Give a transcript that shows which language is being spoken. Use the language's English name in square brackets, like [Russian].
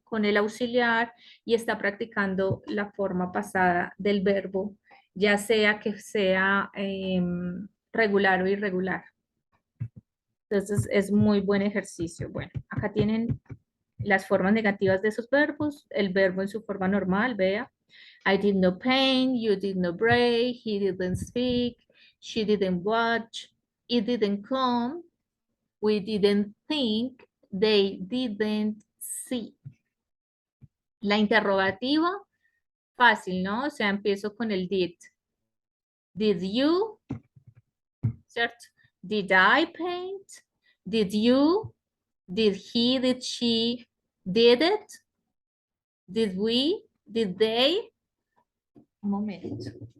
[Spanish] Con el auxiliar y está practicando la forma pasada del verbo, ya sea que sea regular o irregular. Entonces es muy buen ejercicio. Bueno, acá tienen las formas negativas de esos verbos, el verbo en su forma normal, vea. [English] I did not paint, you did not break, he didn't speak, she didn't watch, it didn't come, we didn't think, they didn't see. [Spanish] La interrogativa, fácil, ¿no? O sea, empiezo con el did. [English] Did you, [Spanish] ¿cierto? [English] Did I paint? Did you? Did he? Did she? Did it? Did we? Did they? [Spanish] Un momento.